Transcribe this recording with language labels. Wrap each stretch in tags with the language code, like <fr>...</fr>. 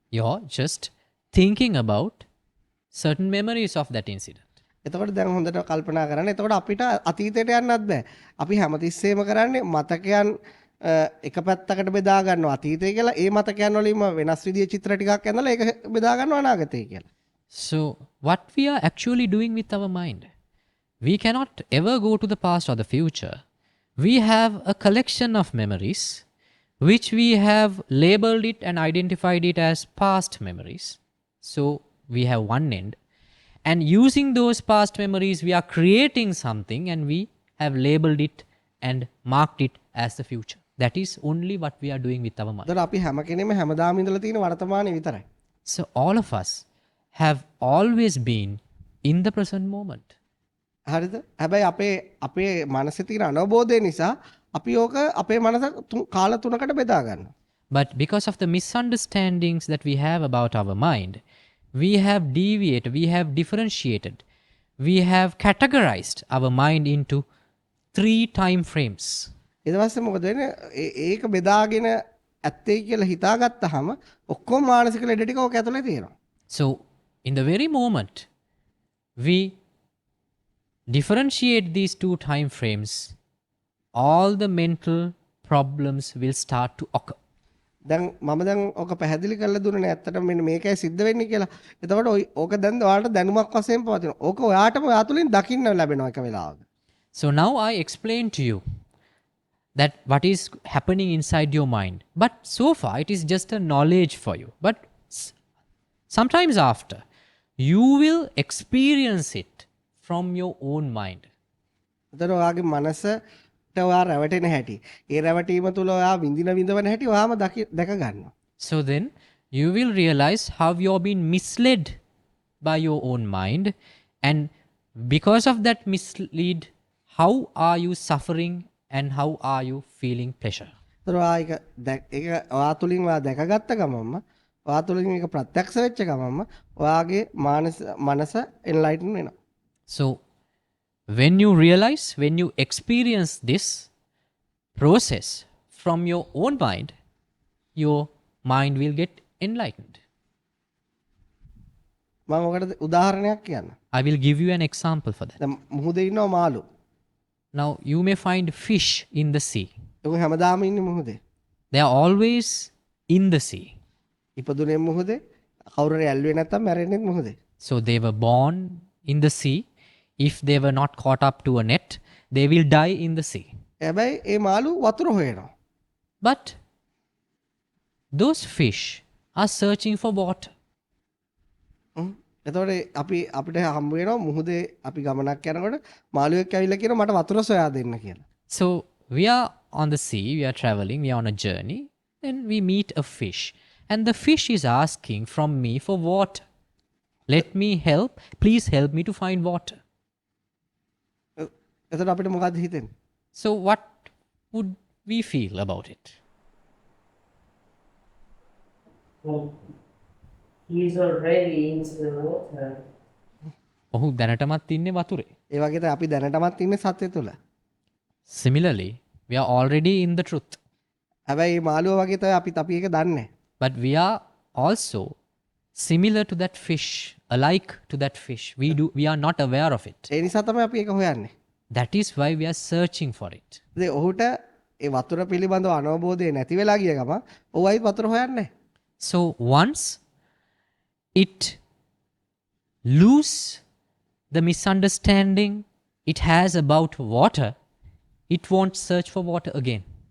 <en>You're just thinking about certain memories of that incident.</en> <si>එතකොට දැන් හොඳට කල්පනා කරන්න. එතකොට අපිට අතීතයට යන්නත් බෑ. අපි හැමතිස්සෙම කරන්නේ මතකයන් එක පැත්තකට බෙදා ගන්නවා අතීතය කියලා. ඒ මතකයන් වලින්ම වෙනස් විදිහේ චිත්‍ර ටිකක් ඇඳලා ඒක බෙදා ගන්නවා අනාගතය කියලා.</si> <en>So, what we are actually doing with our mind, we cannot ever go to the past or the future. We have a collection of memories which we have labeled it and identified it as past memories. So, we have one end. And using those past memories, we are creating something and we have labeled it and marked it as the future. That is only what we are doing with our mind.</en> <si>එතකොට අපි හැම කෙනෙම හැමදාම ඉඳලා තියෙන වර්තමානයේ විතරයි.</si> <en>So, all of us have always been in the present moment.</en> <si>හරිද? හැබැයි අපේ මනසේ තියෙන අනවබෝධය නිසා අපි ඕක අපේ මනස කාල තුනකට බෙදා ගන්නවා.</si> <en>But because of the misunderstandings that we have about our mind, we have deviated, we have differentiated, we have categorized our mind into 3 time frames.</en> <si>ඊට පස්සේ මොකද වෙන්නේ? ඒක බෙදාගෙන ඇත්තේ කියලා හිතාගත්තාම ඔක්කොම මානසික ලෙඩ ටික ඕක ඇතුලේ තියෙනවා.</si> <en>So, in the very moment we differentiate these 2 time frames, all the mental problems will start to occur.</en> <si>දැන් මම දැන් ඕක පැහැදිලි කරලා දුන්නේ ඇත්තටම මෙන්න මේකයි සිද්ධ වෙන්නේ කියලා. එතකොට ඕක දැන් ඔයාලට දැනුමක් වශයෙන් පවතිනවා. ඕක ඔයාටම ඔයා තුලින් දකින්න ලැබෙනවා එක වෙලාවක.</si> <en>So now I explain to you that what is happening inside your mind. But so far it is just a knowledge for you. But sometimes after, you will experience it from your own mind.</en> <si>එතකොට ඔයාගේ මනසට ඔයා රැවටෙන හැටි. ඒ රැවටීම තුල ඔයා විඳිනවන හැටි ඔයාම දැක ගන්නවා.</si> <en>So then you will realize how you are being misled by your own mind, and because of that mislead, how are you suffering and how are you feeling pleasure?</en> <si>එතකොට ඔයා ඒක ඔයා තුලින් ඔයා දැකගත්ත ගමන්ම ඔයා තුලින් ඒක ප්‍රත්‍යක්ෂ වෙච්ච ගමන්ම ඔයාගේ මනස එන්ලයිටන් වෙනවා.</si> <en>So when you realize, when you experience this process from your own mind, your mind will get enlightened.</en> <si>මම ඔකට උදාහරණයක් කියන්න.</si> <en>I will give you an example for that.</en> <si>දැන් මුහුදේ ඉන්නවා මාළු.</si> <en>Now you may find fish in the sea.</en> <si>ඒක හැමදාම ඉන්නේ මුහුදේ.</si> <en>They are always in the sea.</en> <si>ඉපදුනේ මුහුදේ. කවුරුරේ ඇල්ලුවේ නැත්තම් මැරෙන්නේ මුහුදේ.</si> <en>So they were born in the sea. If they were not caught up to a net, they will die in the sea.</en> <si>හැබැයි ඒ මාළු වතුර හොයනවා.</si> <en>But those fish are searching for water.</en> <si>එතකොට අපිට හම්බ වෙනවා මුහුදේ අපි ගමනක් යනකොට මාළුවෙක් ඇවිල්ලා කියනවා මට වතුර සොයා දෙන්න කියලා.</si> <en>So we are on the sea, we are traveling, we are on a journey, then we meet a fish. And the fish is asking from me for water. Let me help, please help me to find water.</en> <si>එතකොට අපිට මොකද්ද හිතෙන්නේ?</si> <en>So what would we feel about it? Well, he's already into the water.</en> <si>ඔහු දැනටමත් ඉන්නේ වතුරේ. ඒ වගේ තමයි අපි දැනටමත් ඉන්නේ සත්‍ය තුල.</si> <en>Similarly, we are already in the truth.</en> <si>හැබැයි මේ මාළුවා වගේ තමයි අපි ඒක දන්නේ.</si> <en>But we are also similar to that fish, alike to that fish. We are not aware of it.</en> <si>ඒ නිසා තමයි අපි ඒක හොයන්නේ.</si> <en>That is why we are searching for it.</en> <si>ඉතින් ඔහුට ඒ වතුර පිළිබඳව අනවබෝධය නැති වෙලා ගිය ගම ඔහුයි වතුර හොයන්නේ.</si> <en>So once it lose the misunderstanding it has about water, it won't search for water again.</en>